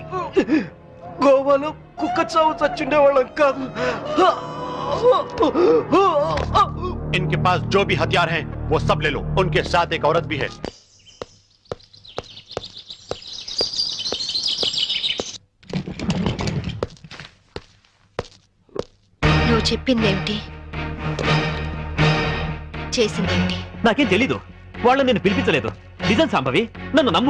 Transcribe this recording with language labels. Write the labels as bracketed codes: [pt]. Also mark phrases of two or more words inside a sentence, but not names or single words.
[te] గోవాలో కుక్క చావు చచ్చుండేవాళ్ళం కాదు. [hi] इनके पास जो भी हथियार हैं वो सब ले लो. उनके साथ एक औरत भी है. [te] నువ్వు చెప్పిందేమిటి, చేసిందేమిటి? నాకేం తెలీదు. వాళ్ళని నేను పిలిపించలేదు. నిజం సంభవి, నన్ను నమ్ము.